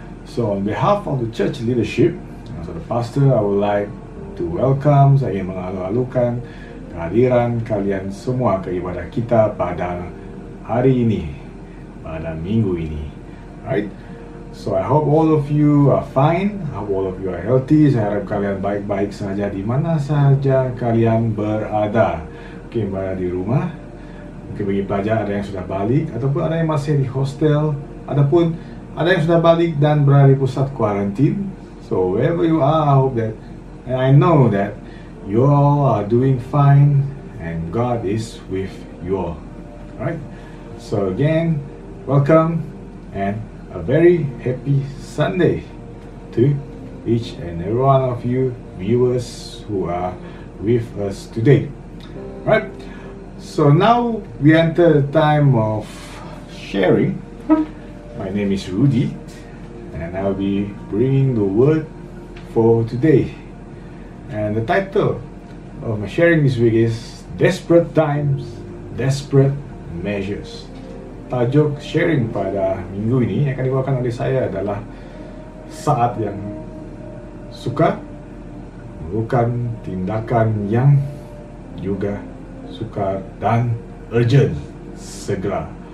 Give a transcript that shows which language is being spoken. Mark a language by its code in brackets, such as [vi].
[en] So on behalf of the church leadership, so the pastor, I would like to welcome, [ms] saya ingin mengalu-alukan kehadiran kalian semua ke ibadah kita pada hari ini, pada minggu ini. [en] Right? So I hope all of you are fine. I hope all of you are healthy. [ms] Saya harap kalian baik-baik saja di mana saja kalian berada. Mungkin berada di rumah, mungkin bagi pelajar ada yang sudah balik, ataupun ada yang masih di hostel, ataupun ada yang sudah balik dan berada di pusat kuarantin. [en] So wherever you are, I hope that, and I know that you all are doing fine and God is with you all. Alright? So again, welcome and a very happy Sunday to each and every one of you viewers who are with us today. Right, so now we enter the time of sharing. My name is Rudy, and I'll be bringing the word for today. And the title of my sharing this week is Desperate Times, Desperate Measures. [ms] Tajuk sharing pada minggu ini yang akan dibawakan oleh saya adalah saat yang sukar memerlukan tindakan yang juga sukar dan urgent, segera.